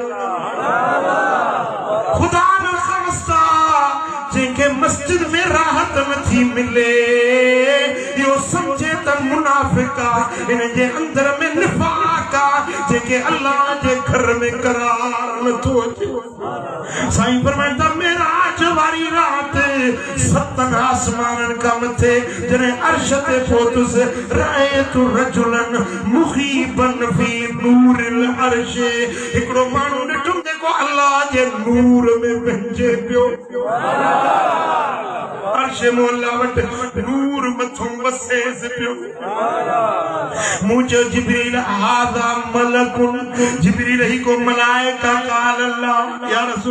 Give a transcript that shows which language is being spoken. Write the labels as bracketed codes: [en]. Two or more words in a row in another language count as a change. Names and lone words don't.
[sd] खुदा न खास्ता जेके मस्जिद में राहत नथी मिले इहो समझे त मुनाफिक आहे इन जे अंदर में निफाक आहे जेके अल्लाह जे घर में करार नथो अचे साईं फरमाइनि था मेराज वारी रात 7 आसमाननि खां मथे जॾहिं अर्श ते पहुतुसि [ar] رأيت رجلا مغيبا في نور العرش [sd] हिकिड़ो माण्हू ॾिठुमि जेको अल्लाह जे नूर में पंहिंजे पियो अर्श मोला वटि नूर मथों वसेसि पियो मूं चयो जिब्रील [ar] هذا ملك [sd] जिब्रील ही को मलाइका [ar] قال الله يا رسول